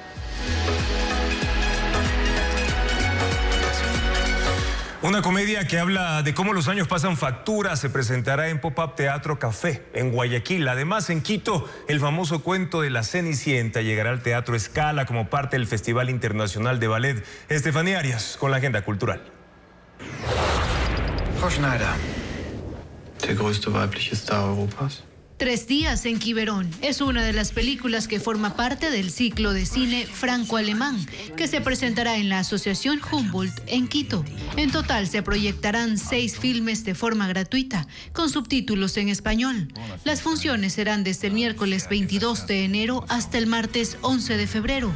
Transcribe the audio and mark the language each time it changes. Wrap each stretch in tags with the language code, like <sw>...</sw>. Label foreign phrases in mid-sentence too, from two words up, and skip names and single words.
<es>Una comedia que habla de cómo los años pasan factura se presentará en Pop-Up Teatro Café en Guayaquil. Además, en Quito, el famoso cuento de la Cenicienta llegará al Teatro Scala como parte del Festival Internacional de Ballet. Estefanía Arias con la agenda cultural.</es> <de>Frau Schneider, der größte weibliche Star Europas.</de> <es>3 días en Quiberón es una de las películas que forma parte del ciclo de cine franco-alemán que se presentará en la Asociación Humboldt en Quito. En total se proyectarán 6 filmes de forma gratuita con subtítulos en español. Las funciones serán desde el miércoles 22 de enero hasta el martes 11 de febrero.</es>